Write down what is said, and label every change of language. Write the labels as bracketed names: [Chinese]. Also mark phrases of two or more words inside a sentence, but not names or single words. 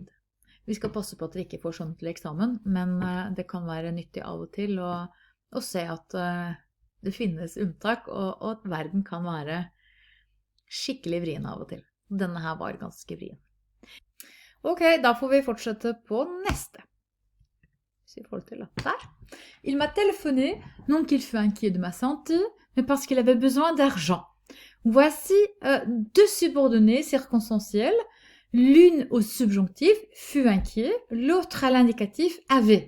[Norwegian] Vi skal passe på at dere ikke får sånn til eksamen, men det kan være nyttig av og til å se at det finnes unntak, og at verden kan være skikkelig vrien av og til. Denne her var ganske vrien. Ok, da får vi fortsette på neste. [French] Il m'a téléphoné, non qu'il fut inquiet de ma santé, mais parce qu'il avait besoin d'argent. Voici deux subordonnées circonstancielles. L'une au subjonctif, fut inquiet, l'autre à l'indicatif, avait.